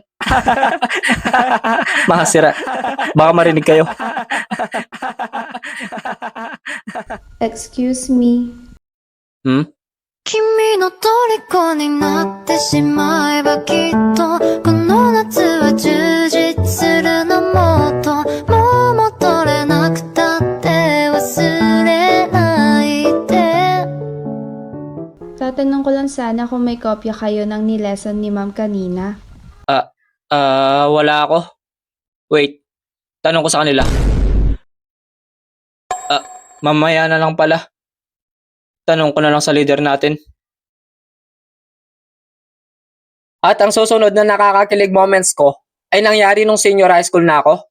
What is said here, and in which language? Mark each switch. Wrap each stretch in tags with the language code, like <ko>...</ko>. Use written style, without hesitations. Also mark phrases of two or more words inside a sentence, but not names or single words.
<tl>Makasira. Baka marinig kayo.</tl> <en>Excuse me.</en> <ja>君の虜になってしまえばきっとこの夏は充実するのもっともう戻れなくたって忘れないで</ja> <tl>Tatanong ko lang sana kung may kopya kayo ng ni-lesson ni ma'am kanina. Wala ako. Wait, tanong ko sa kanila. Mamaya na lang pala. Tanong ko na lang sa leader natin. At ang susunod na nakakakilig moments ko ay nangyari nung senior high school na ako.</tl>